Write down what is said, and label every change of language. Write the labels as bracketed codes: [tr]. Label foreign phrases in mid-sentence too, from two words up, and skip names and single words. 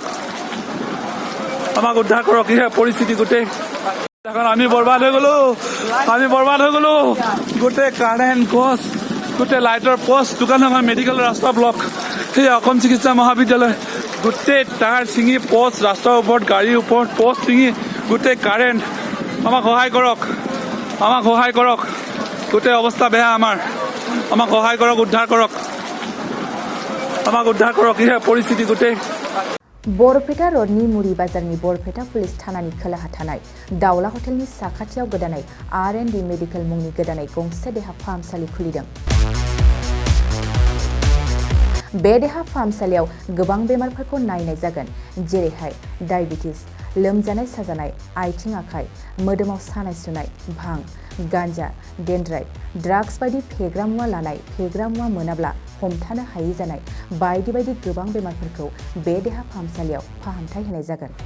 [as] কৰক এই পৰিস্থিতি গোটেই আমি বৰবাদ হৈ গলো গোটেই কাৰেণ্ট গছ গোটেই লাইটৰ পোষ্ট দোকান আমাৰ মেডিকেল ৰাস্তা ব্লক সেই অসম চিকিৎসা মহাবিদ্যালয় গোটেই তাঁৰ ছিঙি পোষ্ট ৰাস্তাৰ ওপৰত গাড়ীৰ ওপৰত পোষ্ট ছিঙি গোটেই কাৰেণ্ট আমাক সহায় কৰক গোটেই অৱস্থা বেয়া আমাক সহায় কৰক উদ্ধাৰ কৰক এই পৰিস্থিতি গোটেই [brx] बरपेटा रडनि मुरी बाजारनि बरपेटा पुलिस थानानि खोलाहा थानाय दावला हटेलनि साखाथियाव गोदानै R&D मेडिकेल मुंनि गोदानै गंसे देहा फाहामसालि खुलिदों। बे देहा फाहामसालियाव गोबां बेमारफोरखौ नायनाय जागोन, जेरैहाय डायबिटिस, लोमजानाय साजानाय, आथिं आखाइ, मोदोमाव सानाय सुनाय, भां, गान्जा, डेन्ड्राइट, ड्राग्स बायदि फेग्रा मुवा लानाय, फेग्रा मुवा मोनाब्ला हमथानो हायै जानाय बायदि बायदि गोबां बेमारफोरखौ बे देहा फाहामसालियाव फाहामथाय होनाय जागोन।